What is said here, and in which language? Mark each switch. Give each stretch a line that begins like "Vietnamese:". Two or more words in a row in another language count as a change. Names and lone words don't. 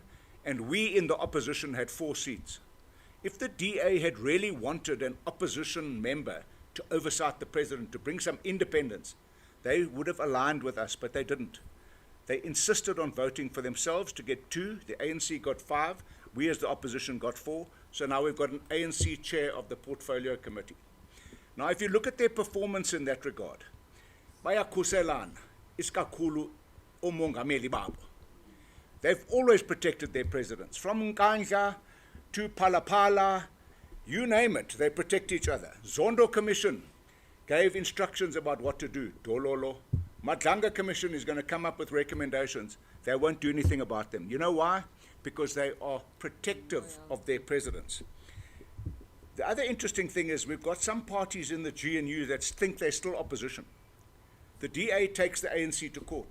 English: And we in the opposition had 4 seats. If the DA had really wanted an opposition member to oversight the president, to bring some independence, they would have aligned with us, but they didn't. They insisted on voting for themselves to get 2. The ANC got 5. We as the opposition got 4. So now we've got an ANC chair of the portfolio committee. Now, if you look at their performance in that regard,
Xhosa: bayakhuselana isikakhulu umongameli babo.
English: They've always protected their presidents. From Nkandla to Phalaphala, you name it, they protect each other. Zondo Commission gave instructions about what to do. Dololo. Madlanga Commission is going to come up with recommendations. They won't do anything about them. You know why? Because they are protective of their presidents. The other interesting thing is we've got some parties in the GNU that think they're still opposition. The DA takes the ANC to court.